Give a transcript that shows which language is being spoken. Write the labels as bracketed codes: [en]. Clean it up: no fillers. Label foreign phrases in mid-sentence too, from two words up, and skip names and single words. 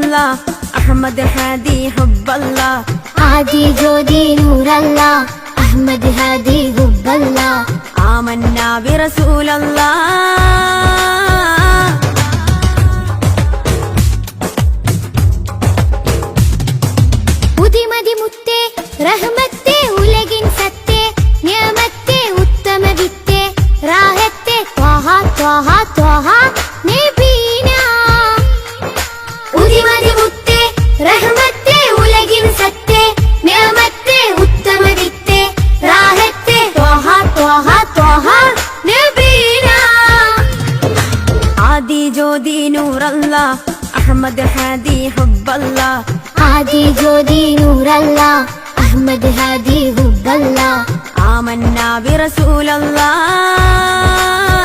[ar] أحمد هادي حب الله [ml] ആദി ജ്യോതി [ar] نور الله أحمد هادي حب الله آمنا برسول الله [ml] ഉദിമതി മുത്തേ റഹ്മത്തേ ഉലകിൻ സത്തേ നിയമത്തേ ഉത്തമ വിത്തേ റാഹത്തേ [ar] طه طه طه نبينا [ml] ഉദിമതി മുത്തേ റഹ്മത്തേ ഉലകിൻ സത്തേ നിയമത്തേ ഉത്തമ വിത്തേ റാഹത്തേ [ar] طه طه طه نبينا [ml] ആദി ജ്യോതി [ar] نور الله أحمد هادي حب الله [ml] ആദി ജ്യോതി [ar] نور الله أحمد هادي حب الله آمنا برسول الله